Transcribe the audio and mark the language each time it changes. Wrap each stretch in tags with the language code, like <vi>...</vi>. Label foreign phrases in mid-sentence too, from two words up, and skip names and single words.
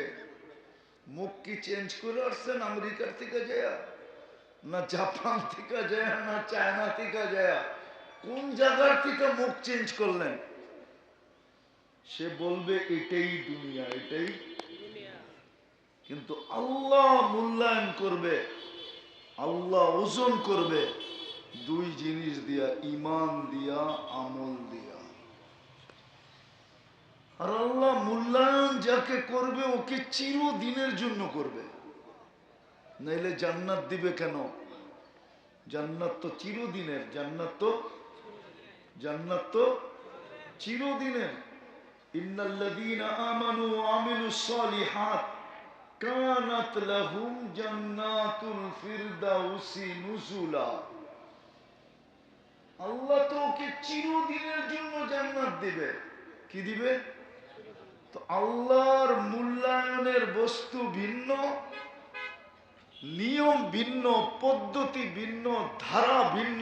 <bn>মুখ কি চেঞ্জ করে আসছেন আমেরিকার থেকে যায়, না জাপান থেকে যায়, না চায়না থেকে যায়? কোন জায়গার থেকে মুখ চেঞ্জ করলেন? সে বলবে এটাই দুনিয়া, এটাই। কিন্তু আল্লাহ মূল্যায়ন করবে, আল্লাহ ওজন করবে দুই জিনিস দিয়া, ইমান দিয়া, আমল দিয়া। আর আল্লাহ মূল্যায়ন যাকে করবে ওকে চিরদিনের জন্য করবে, নাইলে জান্নাত দিবে কেন? জান্নাত তো চিরদিনের, জান্নাত তো চিরদিনের।</bn> <ar>إن الذين آمنوا وعملوا الصالحات كانت لهم جنات الفردوس نزلا.</ar> <bn>আল্লাহ তো ওকে চিরদিনের জন্য জান্নাত দিবে। কি দিবে? তো আল্লাহর মূল্যায়নের বস্তু ভিন্ন, নিয়ম ভিন্ন, পদ্ধতি ভিন্ন, ধারা ভিন্ন।</bn>